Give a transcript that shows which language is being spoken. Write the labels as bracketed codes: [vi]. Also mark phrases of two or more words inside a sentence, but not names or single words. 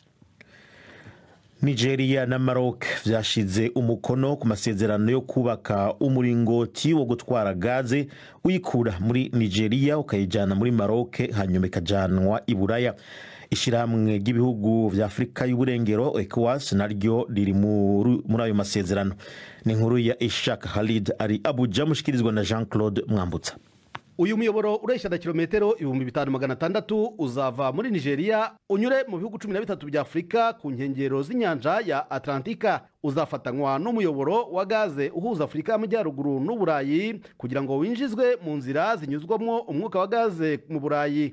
[rn] Nigeria na Maroc vyashize umukono ku masezerano yo kubaka umuringoti wo gutwara gaze uyikura muri Nigeria ukayijana muri Maroc hanyuma ikajanwa i Buraya. Ishiramwe ry'ibihugu vya Afrika y'uburengero ECOWAS naryo riri muri ayo masezerano. Ni inkuru ya Ishaq Khalid ari Abuja, mushikirizwa na Jean-Claude Mwambutsa. [rw] Uyu muyoboro uresha da kilometero 5600 uzava muri Nigeria unyure mu bihugu 13 bya Afrika ku nkengero z'inyanja ya Atlantika. Uzafatanywa n'umuyoboro wa gaze uhuza Afrika y'Amajyaruguru n'Uburayi kugira ngo winjizwe mu nzira zinyuzwamo umwuka wa gaze mu Burayi.